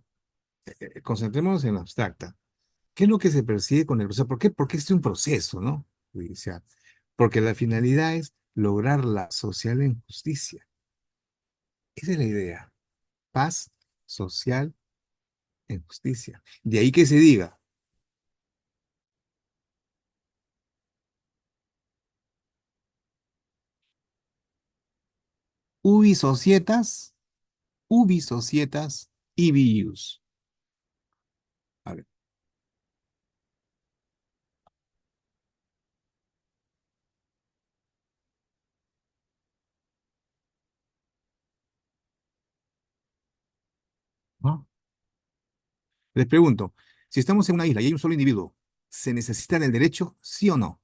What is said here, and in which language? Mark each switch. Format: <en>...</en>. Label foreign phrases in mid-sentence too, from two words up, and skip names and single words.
<es>Concentrémonos en la abstracta. ¿Qué es lo que se persigue con el proceso? ¿Por qué? Porque es un proceso, ¿no? Judicial. Porque la finalidad es lograr la social en justicia. Esa es la idea. Paz social en justicia. De ahí que se diga,</es> <la>ubi societas, ubi societas, ibi ius.</la> <es>A ver, ¿no? Les pregunto, si estamos en una isla y hay un solo individuo, ¿se necesita del derecho, sí o no?</es>